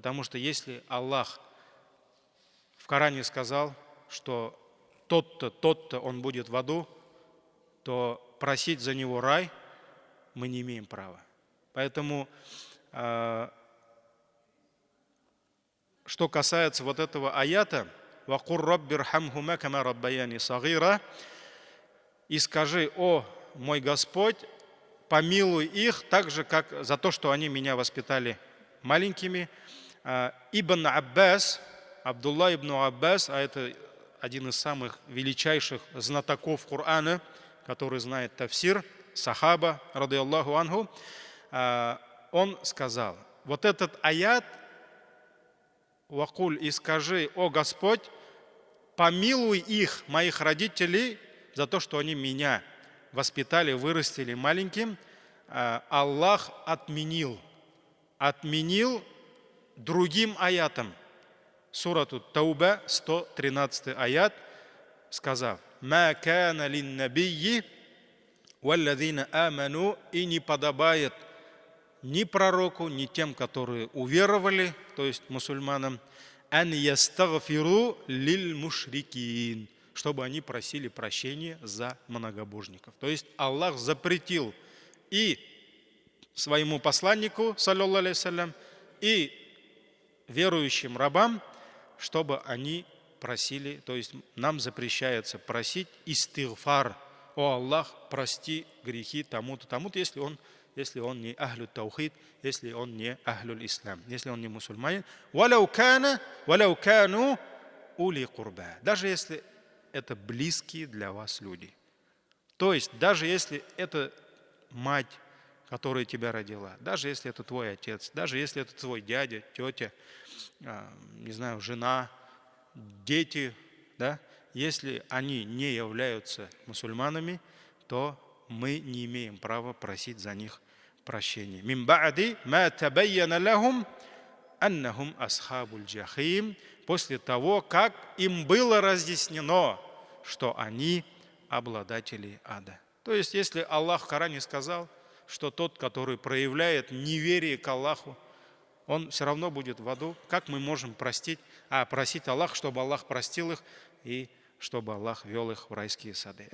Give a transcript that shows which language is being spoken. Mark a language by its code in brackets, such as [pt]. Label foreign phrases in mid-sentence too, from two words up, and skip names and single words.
[ru] Потому что если Аллах в Коране сказал, что тот-то, он будет в аду, то просить за него рай мы не имеем права. Поэтому, что касается вот этого аята, [ar] «وقل رب ارحمهما كما ربياني صغيرا», [ru] и скажи: «О мой Господь, помилуй их так же, как за то, что они меня воспитали маленькими». Ибн Аббас, Абдулла ибн Аббас, а это один из самых величайших знатоков Корана, который знает тафсир, сахаба, [ar] رضي الله عنه, [ru] он сказал, вот этот аят, «Вакуль», и скажи: «О Господь, помилуй их, моих родителей, за то, что они меня воспитали, вырастили маленьким», Аллах отменил другим аятом. Сурату Тауба, 113 аят, сказав: [ar] «ما كان للنبي والذين آمنوا», [ru] и не подобает ни пророку, ни тем, которые уверовали, то есть мусульманам, [ar] أن يستغفروا للمشركين, [ru] чтобы они просили прощения за многобожников. То есть Аллах запретил и своему посланнику, [ar] صلى الله عليه وسلم, [ru] и верующим рабам, чтобы они просили, то есть нам запрещается просить истигфар: «О Аллах, прости грехи тому-то, тому-то», если он не [ar] أهل التوحيد, [ru] если он не [ar] أهل الإسلام, [ru] если он не мусульманин. [ar] «ولو كانوا أولي قربى», [ru] даже если это близкие для вас люди. То есть даже если это мать, которая тебя родила, даже если это твой отец, даже если это твой дядя, тетя, не знаю, жена, дети, да, если они не являются мусульманами, то мы не имеем права просить за них прощения. [ar] «من بعد ما تبين لهم أنهم أصحاب الجحيم», [ru] после того, как им было разъяснено, что они обладатели ада. То есть, если Аллах в Коране сказал, что тот, который проявляет неверие к Аллаху, он все равно будет в аду, как мы можем просить Аллах, чтобы Аллах простил их и чтобы Аллах вел их в райские сады?